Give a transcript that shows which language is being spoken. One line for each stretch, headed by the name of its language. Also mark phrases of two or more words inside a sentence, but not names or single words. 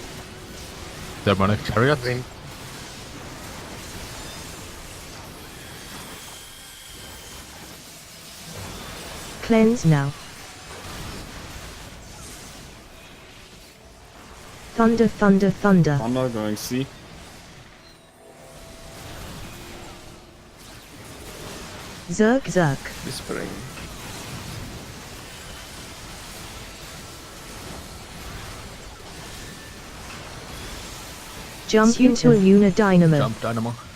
English: Demonic chariot. Cleanse now. Thunder, thunder, thunder. I'm not going C. Zerk, zerk. Whispering. Jump into a lunar dynamo. Jump dynamo.